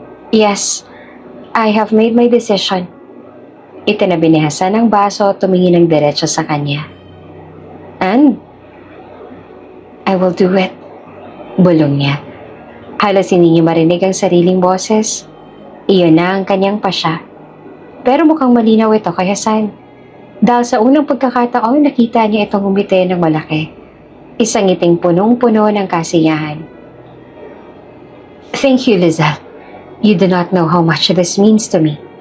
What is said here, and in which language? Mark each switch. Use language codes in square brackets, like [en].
[en] "Yes, I have made my decision." [tl] Itinabi ni Hasan ang baso at tumingin ng diretso sa kanya. [en] "And I will do it," [tl] bulong niya. Halos hindi niya marinig ang sariling boses. Iyon na ang kanyang pasya. Pero mukhang malinaw ito kay Hasan. Dahil sa unang pagkakataon, nakita niya itong umiti ng malaki. Isang ngiting punong-puno ng kasiyahan. [en] "Thank you, Lizelle. You do not know how much this means to me."